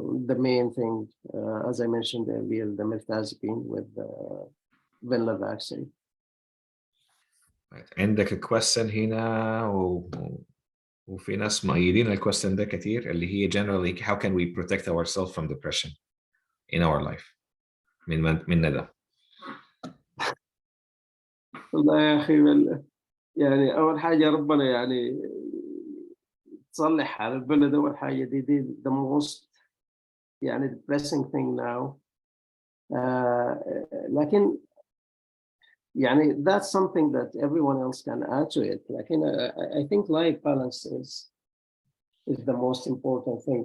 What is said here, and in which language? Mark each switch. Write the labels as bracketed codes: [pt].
[en] The main thing, as I mentioned earlier, the mirtazapine with the vanilla vaccine. [ar] عندك question هنا وفي ناس مؤيدين الquestion ده كتير اللي هي [en] generally how can we protect ourselves from depression in our life [ar] من ندى. والله يا أخي يعني أول حاجة ربنا يعني تصلح حال البلد. أول حاجة دي [en] the most [ar] يعني [en] depressing thing now. [ar] لكن يعني [en] that's something that everyone else can add to it. [ar] لكن [en] I think life balance is the most important thing.